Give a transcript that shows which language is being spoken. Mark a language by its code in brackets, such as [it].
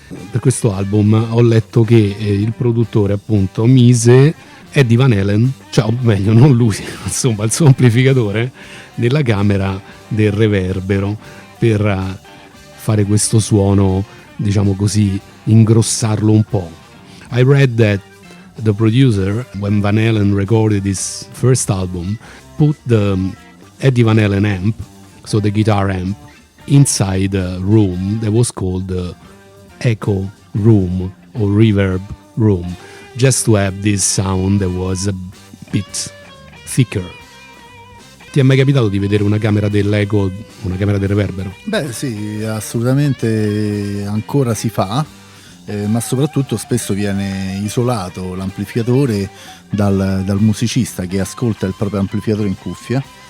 [it] Per questo album ho letto che il produttore appunto mise Eddie Van Halen, cioè o meglio non lui, insomma il suo amplificatore, nella camera del reverbero per fare questo suono, diciamo così, ingrossarlo un po'. [en] I read that the producer, when Van Halen recorded his first album, put the Eddie Van Halen amp, so the guitar amp, inside a room that was called the echo room or reverb room, just to have this sound that was a bit thicker. [it] Ti è mai capitato di vedere una camera dell'eco, una camera del reverbero? Beh sì, assolutamente ancora si fa, ma soprattutto spesso viene isolato l'amplificatore dal musicista che ascolta il proprio amplificatore in cuffia.